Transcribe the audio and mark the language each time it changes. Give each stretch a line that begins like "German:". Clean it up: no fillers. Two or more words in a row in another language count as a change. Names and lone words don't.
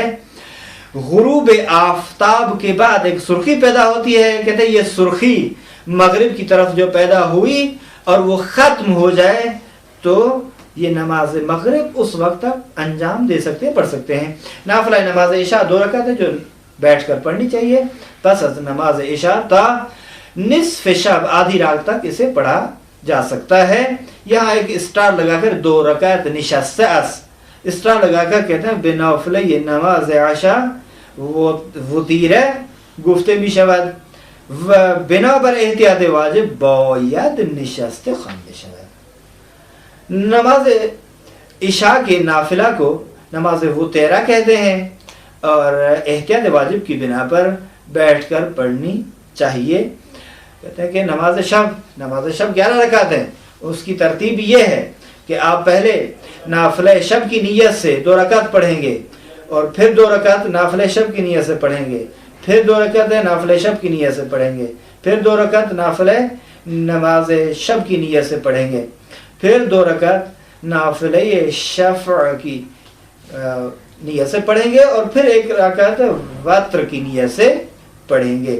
Urdu: غروب آفتاب کے بعد ایک سرخی پیدا ہوتی ہے. کہتے ہیں یہ سرخی مغرب کی طرف جو پیدا ہوئی اور وہ ختم ہو جائے تو یہ نماز مغرب اس وقت تک انجام دے سکتے ہیں, پڑھ سکتے ہیں. نافلہ نماز عشاء 2 رکعت ہے جو بیٹھ کر پڑھنی چاہیے.
Persian: پس از نماز عشاء تا نصف شب
Urdu: آدھی رات تک اسے پڑھا جا سکتا ہے. یہاں ایک اسٹار لگا کر 2 رکعت نشست اسٹار لگا کر کہتے ہیں بنافلہ یہ نماز عشاء
Persian: وطیر گفته می شود و بنابر احتیاط واجب باید نشست خوانده شود.
Urdu: نماز عشاء کے نافلہ کو نماز وطیرہ کہتے ہیں اور احتیاط واجب کی بنا پر بیٹھ کر پڑھنی چاہیے. کہتے ہیں کہ نماز شب 11 رکعت ہے. اس کی ترتیب یہ ہے کہ آپ پہلے نافلہ شب کی نیت سے 2 رکعت پڑھیں گے, اور پھر 2 رکعت نافلہ شب کی نیت سے پڑھیں گے, پھر 2 رکعت نافلہ شب کی نیت سے پڑھیں گے, پھر 2 رکعت نافلہ نماز شب کی نیت سے پڑھیں گے, پھر 2 رکعت نافلہ شفع کی نیت سے پڑھیں گے, اور پھر 1 رکعت وتر کی نیت سے پڑھیں گے.